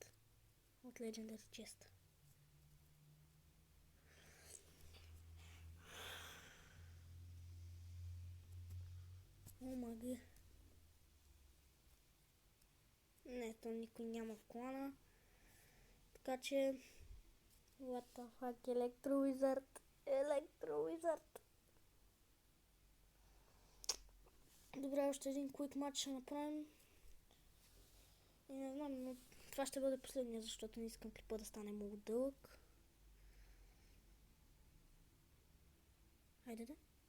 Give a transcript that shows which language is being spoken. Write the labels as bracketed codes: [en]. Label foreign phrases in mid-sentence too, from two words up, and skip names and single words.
[bg] От Legendary Chest. О, маги. Не, то никой няма в клана. Така че... [en] What the fuck, Electro Wizard. Electro Wizard. [bg] Добре, още един quick матч ще направим. И не знам, но това ще бъде последния, защото не искам клипа да стане много дълъг. Хайде да.